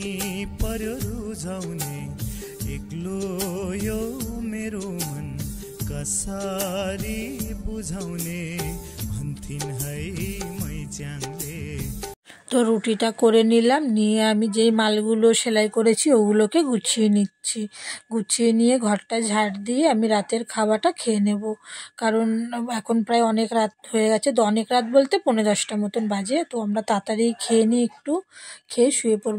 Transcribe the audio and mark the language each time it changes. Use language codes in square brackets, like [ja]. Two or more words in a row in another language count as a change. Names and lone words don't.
[ne] पर्यो रुझाउने, एक्लो यो मेरो मन कसरी बुझाउने, भन्थिन् है मैच्याङले। [bn] তো রুটিটা করে নিলাম, নিয়ে আমি যেই মালগুলো সেলাই করেছি ওগুলোকে গুছিয়ে নিচ্ছি। গুছিয়ে নিয়ে ঘরটা ঝাড় দিয়ে আমি রাতের খাওয়াটা খেয়ে নেব, কারণ এখন প্রায় অনেক রাত হয়ে গেছে। তো অনেক রাত বলতে 9:45 মতন বাজে। তো আমরা তাড়াতাড়ি খেয়ে নিই, একটু খেয়ে শুয়ে পড়বো।